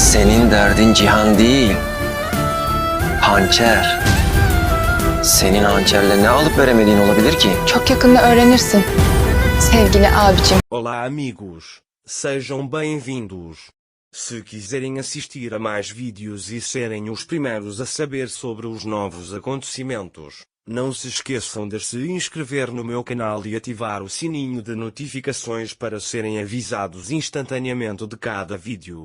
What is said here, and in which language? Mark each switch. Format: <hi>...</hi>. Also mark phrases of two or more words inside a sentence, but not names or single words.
<tr>Senin derdin cihan değil, hançer. Senin hançerle ne alıp veremediğin olabilir ki? Çok yakında öğrenirsin sevgili abicim.</tr> <pt>Olá amigos, sejam bem-vindos. Se quiserem assistir a mais vídeos e serem os primeiros a saber sobre os novos acontecimentos, não se esqueçam de se inscrever no meu canal e ativar o sininho de notificações para serem avisados instantaneamente de cada vídeo.</pt>